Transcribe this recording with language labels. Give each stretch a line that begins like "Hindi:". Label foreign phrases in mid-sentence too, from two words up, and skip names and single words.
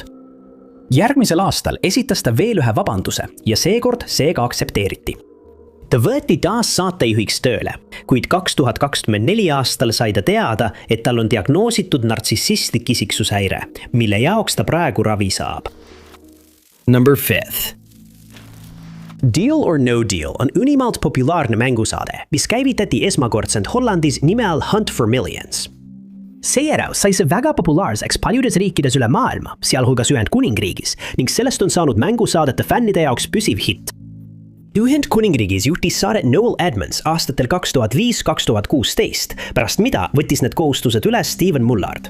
Estonian: Järgmisel aastal esitas ta veel ühe vabanduse ja seekord seega aktsepteeriti. Ta võeti taas saatejuhiks tööle, kuid 2024 aastal sai ta teada, et tal on diagnoositud nartsissistlik isiksushäire, mille jaoks ta praegu ravi saab. Number 5. Deal or No Deal on ülimalt populaarne mängusaade, mis käivitati esmakordselt Hollandis nime all Hunt for Millions. Seejärel sai see väga populaarseks paljudes riikides üle maailma, sealhulgas Ühendkuningriigis, ning sellest on saanud mängusaadete fännide jaoks püsiv hitt. Ühendkuningriigis juhtis saadet Noel Edmonds aastatel 2005-2016, pärast mida võttis need kohustused üle Steven Mullard.